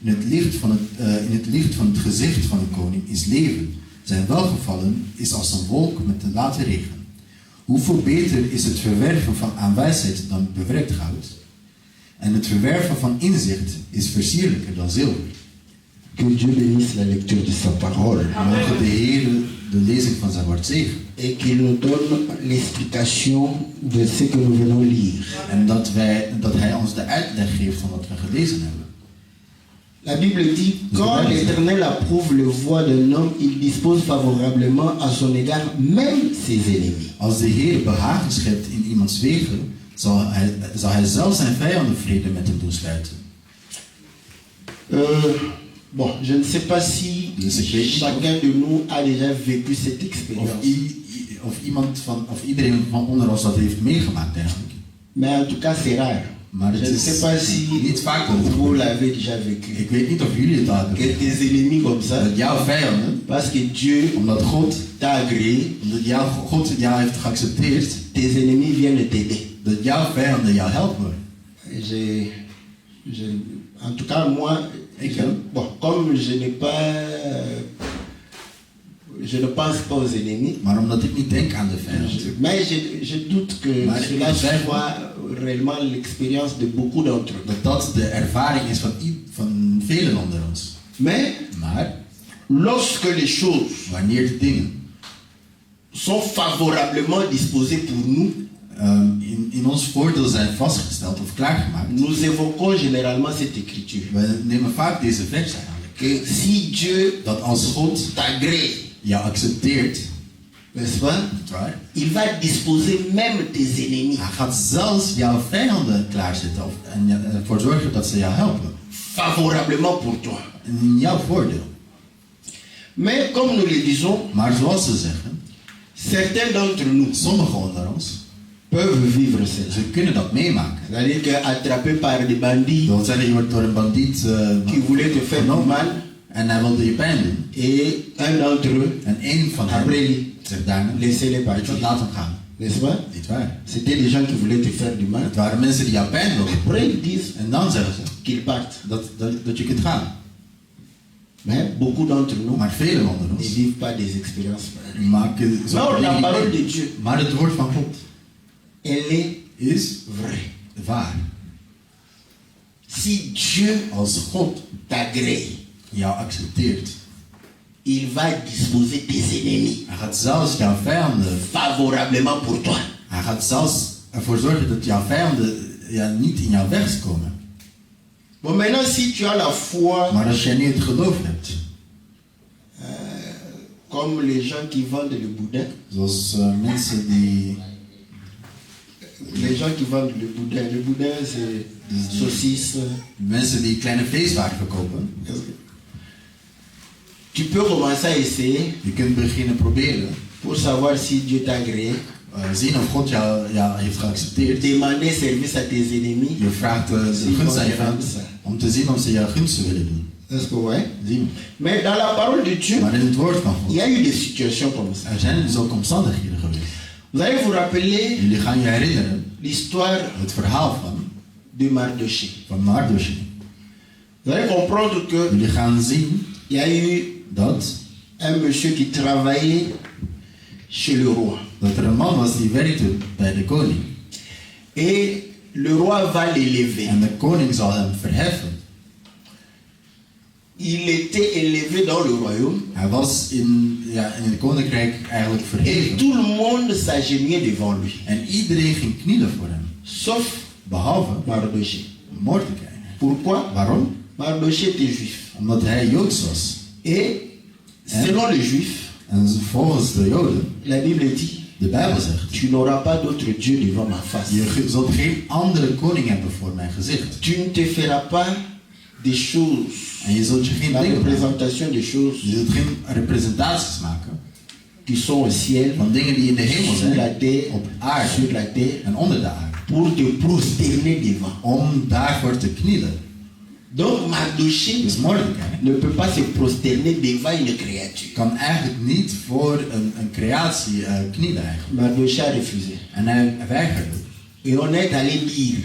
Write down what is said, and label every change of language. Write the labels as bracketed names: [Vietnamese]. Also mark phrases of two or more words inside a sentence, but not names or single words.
[Dutch] in het licht van het gezicht van de koning is leven. Zijn welgevallen is als een wolk met een late regen. Hoeveel beter is het verwerven aan wijsheid dan bewerkt goud? En het verwerven van inzicht is versierlijker dan zilver. [French] Que Dieu bénisse la lecture de sa parole. [Dutch] Mogen de Heer de lezing van zijn woord zegenen. [French] Et qu'il nous donne l'explication de ce que nous venons lire. [Dutch] En dat hij ons de uitleg geeft van wat we gelezen hebben. [French] La Bible dit, quand l'Éternel approuve le voie d'un homme, il dispose favorablement à son égard même ses ennemis. [Dutch] Als de Heer behagen schept in iemands wegen, zal hij zelf zijn vijanden vrede met hem doen sluiten. [French] Bon, je ne sais pas si chacun de nous a déjà vécu cette expérience. [Dutch] Of iedereen van onder ons dat heeft meegemaakt eigenlijk. [French] Mais en tout cas, c'est rare. [Dutch] Maar [French] Je ne sais pas si [Dutch] niet vaak dat het [French] vous [Dutch] gebeurt. [French] l'avez déjà vécu. [Dutch] Ik weet niet of jullie het al hebben [French] Que [Dutch] meegemaakt. [French] tes ennemis comme ça, [Dutch] Dat jouw vijanden, [French] parce que Dieu [Dutch] omdat God [French] t'a agréé, [Dutch] God jou heeft geaccepteerd, [French] tes ennemis viennent t'aider. [Dutch] dat jouw vijanden jou helpen. [French] En tout cas, moi, bon, comme je ne pense pas aux ennemis, [Dutch] Maar omdat ik niet denk aan de vijanden. [French] mais je doute que [Dutch] Maar [French] cela [Dutch] ik twijfel. [French] soit réellement l'expérience de beaucoup d'entre eux. [Dutch] Dat de ervaring is van velen onder ons. [French] Mais [Dutch] Maar [French] lorsque les choses [Dutch] wanneer de dingen [French] sont favorablement disposées pour nous, [Dutch] in ons voordeel zijn vastgesteld of klaargemaakt, [French] nous évoquons généralement cette écriture. [Dutch] we nemen vaak deze vers eigenlijk. [French] Que si Dieu [Dutch] Dat als God [French] t'agrée, [Dutch] jou accepteert, [French] n'est-ce pas, [Dutch] waar, [French] il va disposer même tes ennemis [Dutch] hij gaat zelfs jouw vijanden klaarzetten en ervoor zorgen dat ze jou helpen. [French] favorablement pour toi. [Dutch] In jouw voordeel. [French] Mais comme nous le disons, [Dutch] Maar zoals ze zeggen, [French] certains d'entre nous [Dutch] sommigen onder ons, [French] peuvent vivre cela. [Dutch] ze kunnen dat meemaken. [French] C'est-à-dire qu'attrapé par des bandits [Dutch] Dat wil zeggen, je wordt door een bandiet [French] qui voulaient te faire du mal, [Dutch] en hij wilde je pijn doen. [French] et un d'entre eux [Dutch] En één van hen [French] Après, [Dutch] zegt daarna, [French] laissez-les [Dutch] weet je wat, [French] partir. [Dutch] laat hem gaan. [French] N'est-ce pas? [Dutch] Niet waar. [French] C'était des gens qui voulaient te faire du mal. [Dutch] Het waren mensen die jou pijn wilden. [French] Après, ils disent [Dutch] En dan zeggen ze [French] qu'ils partent. [Dutch] dat je kunt gaan. [French] Mais beaucoup d'entre nous [Dutch] Maar velen onder [French] ne [Dutch] ons [French] vivent pas des expériences pareilles. [Dutch] maken [French] Non, [Dutch] zo'n [French] la [Dutch] dingen [French] parole [Dutch] niet mee. [French] de Dieu, [Dutch] Maar het woord van God [French] elle est [Dutch] is [French] vraie. [Dutch] waar. [French] Si Dieu [Dutch] Als God [French] t'agrée, [Dutch] jou accepteert, [French] il va disposer tes ennemis [Dutch] hij gaat zelfs jouw vijanden, [French] favorablement pour toi. [Dutch] hij gaat zelfs ervoor zorgen dat jouw vijanden niet in jouw weg komen. [French] Bon, maintenant, si tu as la foi, [Dutch] Maar als jij niet het geloof hebt, [French] comme les gens qui vendent le boudin, [Dutch] zoals mensen die [French] les gens qui vendent le boudin c'est saucisse. [Dutch] mensen die kleine vleeswaren verkopen, [French] Tu peux commencer à essayer [Dutch] je kunt beginnen proberen, [French] pour savoir si Dieu t'a agréé. [Dutch] zien of God jou heeft geaccepteerd. [French] Demander service à tes ennemis. [Dutch] Je vraagt de gunst aan je vijanden om te zien of ze jouw gunsten willen doen. [French] Est-ce que ouais? [Dutch] Zien. [French] Mais dans la parole de Dieu, [Dutch] Maar in het woord van [French] il y [Dutch] God, [French] a eu des situations comme ça. [Dutch] er zijn dus ook omstandigheden geweest. [French] Vous allez vous rappeler [Dutch] Jullie gaan je herinneren [French] l'histoire [Dutch] het verhaal [French] de Mardoché. [Dutch] van Mardochée. [French] Vous allez comprendre que [Dutch] Jullie gaan zien [French] il y a eu [Dutch] dat [French] un monsieur qui travaillait chez le roi. [Dutch] er een man was die werkte bij de koning. [French] Et le roi va l'élever. [Dutch] En de koning zal hem verheffen. [French] Il était élevé dans le royaume. [Dutch] Hij was in het koninkrijk eigenlijk [French] Et [Dutch] verheven. [French] tout le monde s'agenouillait devant lui. [Dutch] En iedereen ging knielen voor hem. [French] Sauf [Dutch] Behalve [French] Mardoché. [Dutch] Mordechai. [French] Pourquoi? [Dutch] Waarom? [French] Mardoché était juif. [Dutch] Omdat hij Joods was. [French] Et selon les juifs, [Dutch] En volgens de Joden, [French] la Bible dit, [Dutch] de Bijbel zegt, [French] tu n'auras pas d'autre Dieu devant ma face. [Dutch] je zult geen andere koning hebben voor mijn gezicht. [French] Tu ne te feras pas des choses, [Dutch] En je zult je geen [French] la [Dutch] dingen maken. [French] représentation des choses [Dutch] Je zult geen representaties maken [French] qui sont au ciel, [Dutch] van dingen die in de hemel [French] sur la [Dutch] zijn, [French] terre, [Dutch] op aarde [French] sur la terre, [Dutch] en onder de aarde. [French] pour te prosterner devant. [Dutch] Om daarvoor te knielen. [French] Donc Mardoché [Dutch] Dus Mordechai [French] ne peut pas se prosterner devant une créature. [Dutch] kan eigenlijk niet voor een creatie knielen eigenlijk. [French] Mardoché a refusé. [Dutch] En hij weigerde. [French] Et on est allé dire